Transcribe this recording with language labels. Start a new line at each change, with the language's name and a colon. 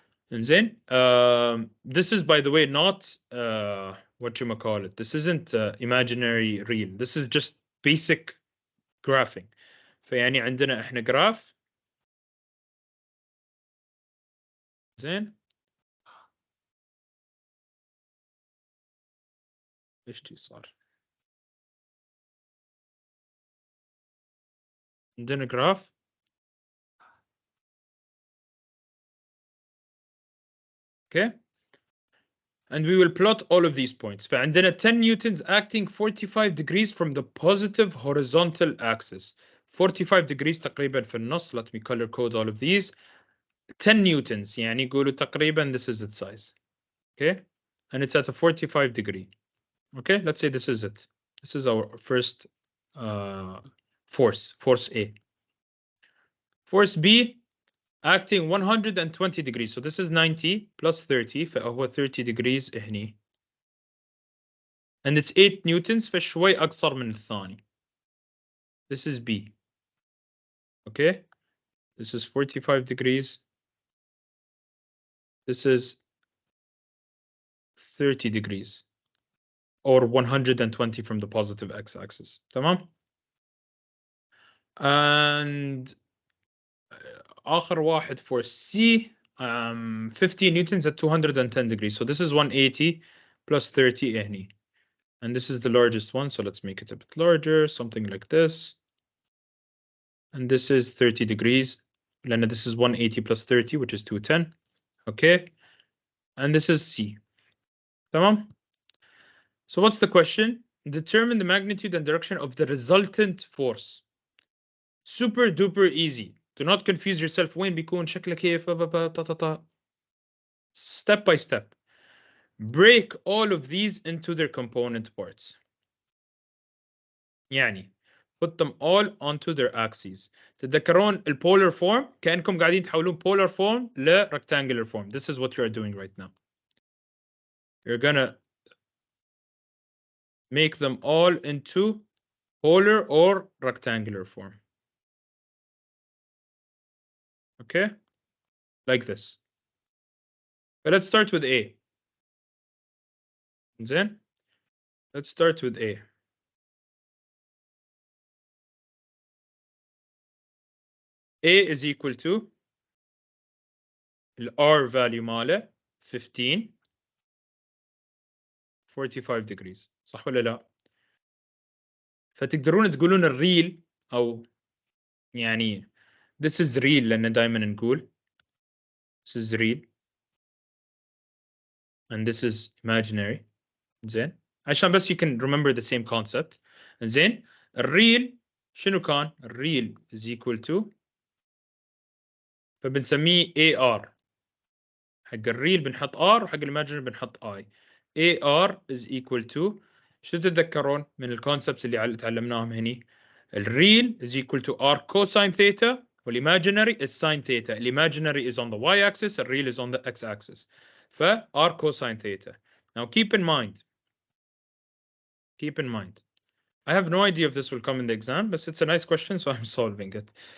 English: And then this is, by the way, not what you might call it. This isn't imaginary real. This is just basic graphing.
Arabic: فيعني عندنا احنا graph. زين. ايش صار؟ عندنا graph.
English: Okay. And we will plot all of these points.
Arabic: فعندنا
English: 10 newtons acting 45 degrees from the positive horizontal axis.
Arabic: 45 degrees تقريبا في النص.
English: Let me color code all of these. 10 newtons
Arabic: يعني يقولوا تقريبا
English: this is its size. Okay. And it's at a 45 degree. Okay. Let's say this is it. This is our first force A. Force B acting 120 degrees. So this is 90 plus 30
Arabic: فهو
English: 30 degrees هني. and it's 8 newtons
Arabic: فشوي أقصر من الثاني.
English: This is B. Okay, this is 45 degrees. This is 30 degrees, or 120 from the positive x-axis.
Arabic: تمام.
English: And
Arabic: آخر واحد
English: for C, 50 newtons at 210 degrees. So this is 180 plus 30 هني. And this is the largest one, so let's make it a bit larger, something like this. And this is 30 degrees. لأن this is 180 plus 30, which is 210. Okay. And this is C. تمام. So what's the question? Determine the magnitude and direction of the resultant force. Super duper easy. Do not confuse yourself.
Arabic: وين بيكون شكله كيف step by step.
English: Break all of these into their component parts. يعني put them all onto their axes.
Arabic: تتذكرون الpolar form كأنكم قاعدين تحولون polar form ل rectangular form.
English: This is what you're doing right now. You're gonna make them all into polar or rectangular form. Okay? Like this. But let's start with A. Then let's start with A. A is equal to R value ماله 15 45 degrees.
Arabic: صح ولا لا؟ فتقدرون تقولون الريل أو يعني
English: this is real
Arabic: لأن دائما نقول
English: this is real and this is imaginary.
Arabic: زين عشان بس
English: you can remember the same concept.
Arabic: زين الريل شنو كان؟ الريل
English: is equal to
Arabic: فبنسميه AR. حق الريل بنحط R وحق الإيماجينري بنحط I.
English: AR is equal to
Arabic: شو تتذكرون من الكونسبتس اللي تعلمناهم هني؟ الريل
English: is equal to R cosine theta والإيماجينري is sine theta. الإيماجينري is on the y-axis, الريل is on the x-axis. ف R cosine theta. Now keep in mind, I have no idea if this will come in the exam, but it's a nice question, so I'm solving it.